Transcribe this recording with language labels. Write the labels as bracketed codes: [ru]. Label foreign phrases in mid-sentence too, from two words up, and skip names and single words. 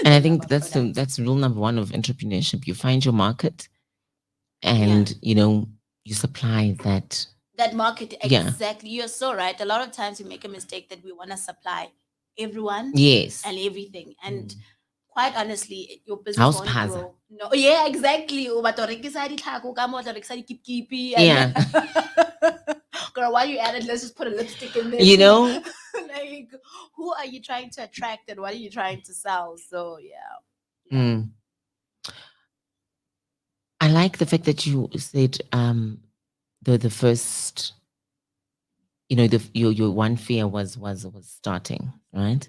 [en] And I think that's rule number one of entrepreneurship. You find your market, and you supply that market. Exactly. You're so right. A lot of times we make a mistake that we want to supply everyone, yes, and everything. And quite honestly, your business House won't Paza. grow. No, yeah, exactly. [st] O batla ho rekisa ditlhako ka mo, o batla ho rekisa dikip-kipi, [en] Yeah. Girl, why you added, let's just put a lipstick in there. Like, who are you trying to attract and what are you trying to sell? So yeah. I like the fact that you said the first, your one fear was starting, right?